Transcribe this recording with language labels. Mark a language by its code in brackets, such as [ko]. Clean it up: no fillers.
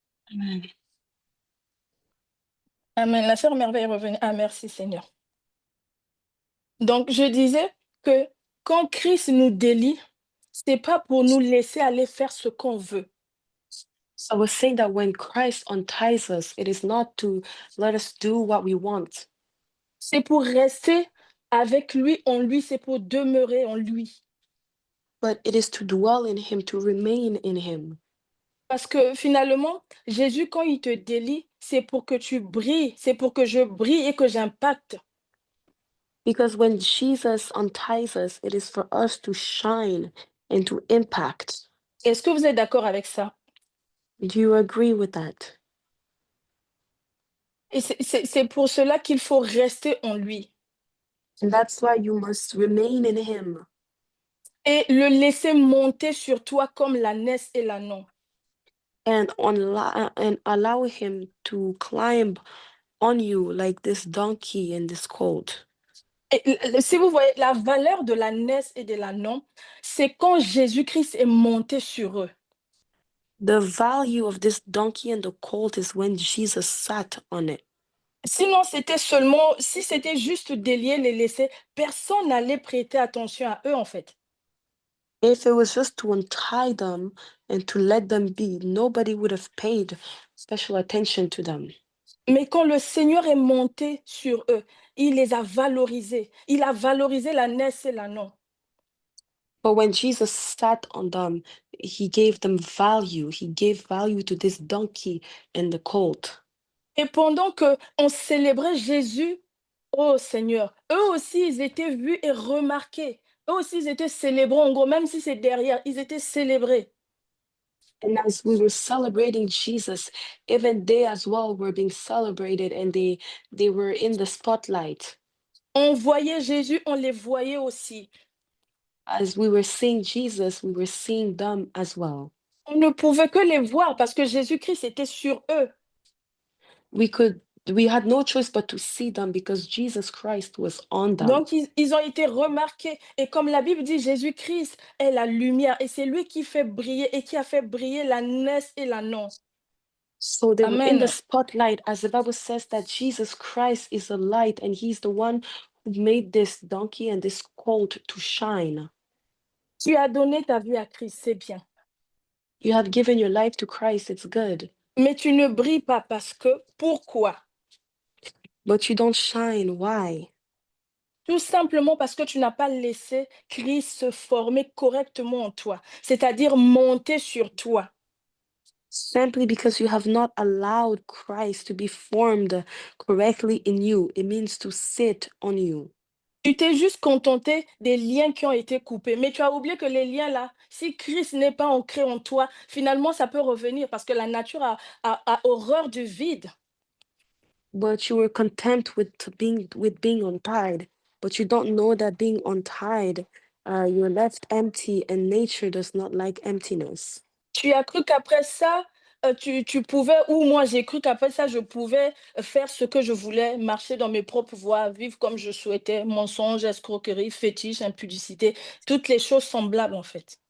[fr] Amen. Amen. La sœur Merveille est revenue. Ah, merci Seigneur. Donc, je disais que quand Christ nous délie, c'est pas pour nous laisser aller faire ce qu'on veut. [en] So I was saying that when Christ unties us, it is not to let us do what we want. [fr] C'est pour rester avec lui, en lui, c'est pour demeurer en lui. [en] But it is to dwell in him, to remain in him. [fr] Parce que finalement, Jésus, quand il te délie, c'est pour que tu brilles, c'est pour que je brille et que j'impacte. [en] Because when Jesus unties us, it is for us to shine and to impact. [fr] Est-ce que vous êtes d'accord avec ça? [en] Do you agree with that? [fr] Et c'est pour cela qu'il faut rester en lui [en] And that's why you must remain in him [fr] et le laisser monter sur toi comme l'ânesse et l'ânon. [en] and allow him to climb on you like this donkey and this colt. [fr] Et si vous voyez, la valeur de l'ânesse et de l'ânon, c'est quand Jésus-Christ est monté sur eux. [en] The value of this donkey and the colt is when Jesus sat on it. [fr] Sinon, si c'était juste délier, les laisser, personne n'allait prêter attention à eux, en fait. [en] If it was just to untie them and to let them be, nobody would have paid special attention to them. [fr] Mais quand le Seigneur est monté sur eux, il les a valorisés. Il a valorisé l'ânesse et l'ânon. [en] But when Jesus sat on them, he gave them value. He gave value to this donkey and the colt. [fr] Et pendant qu'on célébrait Jésus, oh Seigneur, eux aussi, ils étaient vus et remarqués. Eux aussi, ils étaient célébrés. En gros, même si c'est derrière, ils étaient célébrés. [en] And as we were celebrating Jesus, even they as well were being celebrated, and they were in the spotlight. [fr] On voyait Jésus, on les voyait aussi. [en] As we were seeing Jesus, we were seeing them as well. [fr] On ne pouvait que les voir parce que Jésus-Christ était sur eux. [en] We could we had no choice but to see them because Jesus Christ was on them. [fr] Donc, ils ont été remarqués. Et comme la Bible dit, Jésus-Christ est la lumière. Et c'est lui qui fait briller et qui a fait briller la naisse et la non. [en] So they were in the Amen. spotlight, as the Bible says that Jesus Christ is the light and he's the one who made this donkey and this colt to shine. [fr] Tu as donné ta vie à Christ, c'est bien. [en] You have given your life to Christ, it's good. [fr] Mais tu ne brilles pas parce que, pourquoi? [en] But you don't shine. Why? [fr] Tout simplement parce que tu n'as pas laissé Christ se former correctement en toi, c'est-à-dire monter sur toi. [en] Simply because you have not allowed Christ to be formed correctly in you. It means to sit on you. [fr] Tu t'es juste contenté des liens qui ont été coupés, mais tu as oublié que les liens là, si Christ n'est pas ancré en toi, finalement ça peut revenir parce que la nature a horreur du vide. [en] But you were content with being untied. But you don't know that being untied, you're left empty, and nature does not like emptiness. [fr] Tu as cru qu'après ça, tu pouvais, ou moi j'ai cru qu'après ça, je pouvais faire ce que je voulais, marcher dans mes propres voies, vivre comme je souhaitais, mensonge, escroquerie, fétiche, impudicité, toutes les choses semblables en fait.